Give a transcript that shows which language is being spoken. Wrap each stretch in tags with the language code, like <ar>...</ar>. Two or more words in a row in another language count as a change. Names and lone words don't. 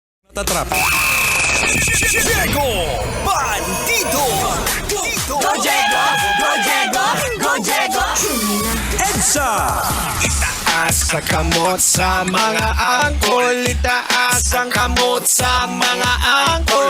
<en>Tatrap. Diego Bandito. Go Diego! Go Diego! Go Diego! EDSA.</en> <ceb>Itaas sa kamot sa mga angkol. Itaas ang kamot sa mga angkol.</ceb>